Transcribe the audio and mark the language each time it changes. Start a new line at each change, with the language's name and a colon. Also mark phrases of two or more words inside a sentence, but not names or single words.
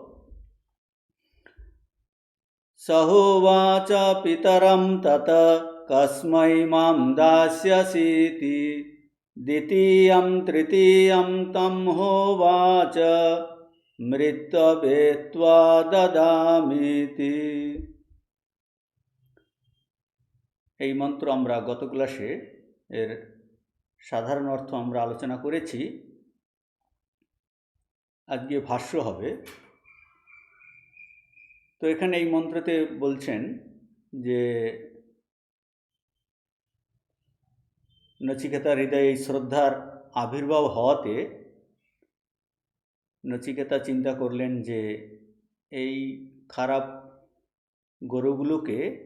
Sanskrit: सहोवाच पितरं तत कस्मै मां दास्यसीति द्वितीयं तृतीयं तं होवाच मृत्युभेत्वा ददामीति।
Bangla: এই মন্ত্র আমরা গত ক্লাসে এর সাধারণ অর্থ আমরা আলোচনা করেছি। আজকে ভাষ্য হবে। তো এখানে এই মন্ত্রতে বলছেন যে নচিকেতার হৃদয়ে এই শ্রদ্ধার আবির্ভাব হওয়াতে নচিকেতা চিন্তা করলেন যে এই খারাপ গরুগুলোকে